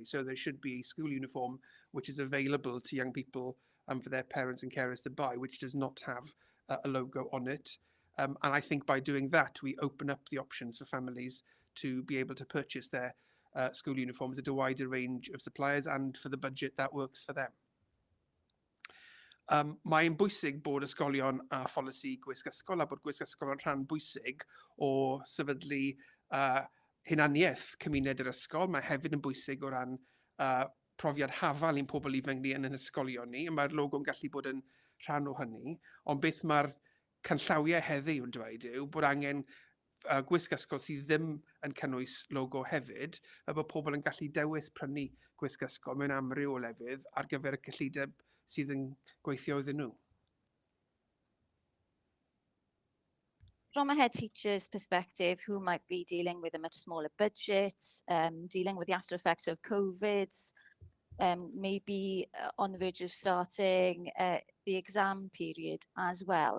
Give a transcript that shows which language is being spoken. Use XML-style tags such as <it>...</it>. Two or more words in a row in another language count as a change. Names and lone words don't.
<en>So there should be a school uniform which is available to young people and for their parents and carers to buy, which does not have a logo on it. And I think by doing that, we open up the options for families to be able to purchase their school uniforms at a wider range of suppliers, and for the budget that works for them.</en> <cy>Mae'n bwysig bod ysgolion a pholisi gwisg ysgol a bod gwisg ysgol yn rhan bwysig o sefydlu hunaniaeth cymuned yr ysgol. Mae hefyd yn bwysig o ran profiad hafal i'n pobl ifanc ni yn ysgolion ni, a mae'r logo'n gallu bod yn rhan o hynny. Ond beth mae'r canllawiau heddiw yn dweud yw bod angen gwisg ysgol sydd ddim yn cynnwys logo hefyd, a bod pobl yn gallu dewis prynu gwisg ysgol mewn amryw o lefydd ar gyfer y cyllideb sydd yn gweithio iddyn nhw.</cy> <en>From a head teacher's perspective, who might be dealing with a much smaller budget, dealing with the after effects of COVID, maybe on the verge of starting the exam period as well.</en>